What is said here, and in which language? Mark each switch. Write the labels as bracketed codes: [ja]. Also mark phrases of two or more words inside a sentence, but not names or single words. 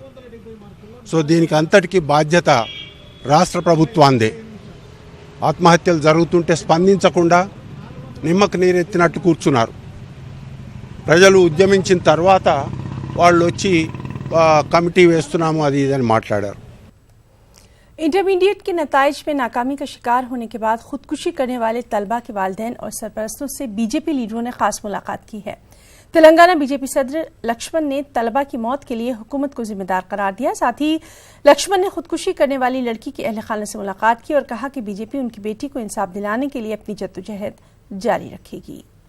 [te] సో దీనికి అంతటికీ బాధ్యత రాష్ట్ర ప్రభుత్వాందే। ఆత్మహత్యలు జరుగుతుంటే స్పందించకుండా నిమ్మకు నీరెత్తినట్టు కూర్చున్నారు। ప్రజలు ఉద్యమించిన తర్వాత వాళ్ళు వచ్చి కమిటీ వేస్తున్నాము అది ఇదని మాట్లాడారు। [ur] انٹرمیڈیٹ کے نتائج میں ناکامی کا شکار ہونے کے بعد خودکشی کرنے والے طلبہ کے والدین اور سرپرستوں سے BJP لیڈروں نے خاص ملاقات کی ہے۔ تلنگانہ BJP صدر لکشمن نے طلبہ کی موت کے لیے حکومت کو ذمہ دار قرار دیا۔ ساتھ ہی لکشمن نے خودکشی کرنے والی لڑکی کے اہل خانہ سے ملاقات کی اور کہا کہ BJP ان کی بیٹی کو انصاف دلانے کے لیے اپنی جدوجہد جاری رکھے گی۔